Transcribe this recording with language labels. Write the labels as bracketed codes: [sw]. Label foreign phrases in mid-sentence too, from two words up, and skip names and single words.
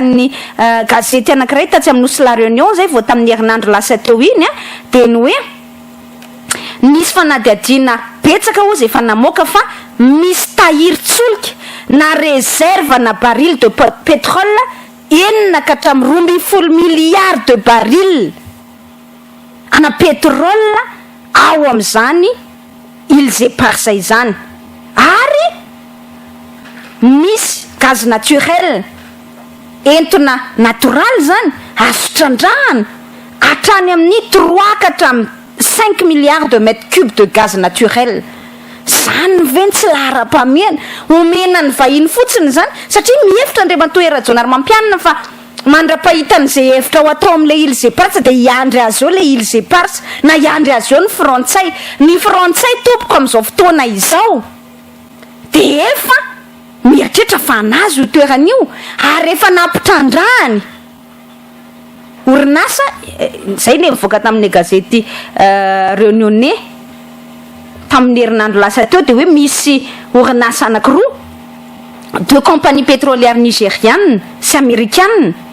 [mg] ny gazety anankiray tatsy amin'ny Nosy La Réunion zay vao tamin'ny herinandro lasa teo iny dia ny hoe nisy fanadihadiana betsaka ozy efa namoaka fa misy tahirin-tsolika na réserve na [fr] baril de pétrole [mg] enina ka hatramin'ny 12 [fr] milliards de baril [mg] ana pétrole ao amin'izany Îles Éparses izany ary misy [fr] gaz naturel [mg] entona natural zany azo trandrahana hatrany amin'ny 3 ka hatramin'ny 5 [fr] milliards de mètres cubes de gaz naturel [mg] zany veny tsy lahara-pahamehana omena ny vahiny fotsiny zany satria mihevitra Andriamatoa Rajaonary Mampiana fa mandra-pahitan'izay hevitra ho atao amin'ilay Îles Éparses dia hiandry azy eo le Îles Éparses na hiandry azy eo ny frantsay tompoko amin'izao fotoana izao dia efa mieritreritra fa anazy io toeran'io ary efa nampitrandrahany orinasa zay le mivoaka tamin'ny gazety Réunionnais tamin'ny herinandro lasa teo dia hoe misy orinasa anankiroa [fr] deux compagnies pétrolières nigérianes [mg] sy américaines